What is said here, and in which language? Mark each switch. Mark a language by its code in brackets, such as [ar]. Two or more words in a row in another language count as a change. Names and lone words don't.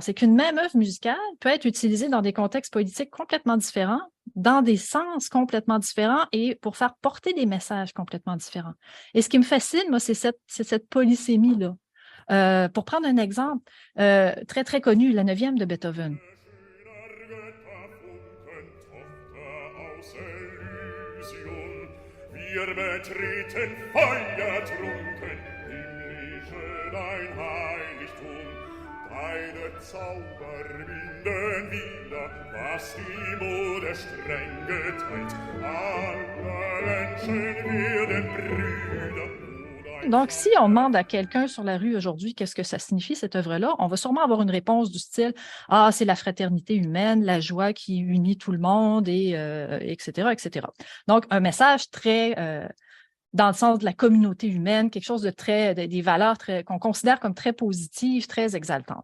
[fr] C'est qu'une même œuvre musicale peut être utilisée dans des contextes politiques complètement différents, dans des sens complètement différents et pour faire porter des messages complètement différents. Et ce qui me fascine, moi, c'est cette polysémie-là. Pour prendre un exemple très, très connu, la 9e de Beethoven. [de] Wir betreten feuertrunken, himmlische dein Heiligtum. Deine Zauber winden wieder, was die Mode streng geteilt. Alle Menschen werden Brüder. [fr] Donc, si on demande à quelqu'un sur la rue aujourd'hui qu'est-ce que ça signifie, cette œuvre-là, on va sûrement avoir une réponse du style « Ah, c'est la fraternité humaine, la joie qui unit tout le monde, et etc., etc. » Donc, un message très dans le sens de la communauté humaine, quelque chose des valeurs qu'on considère comme très positives, très exaltantes.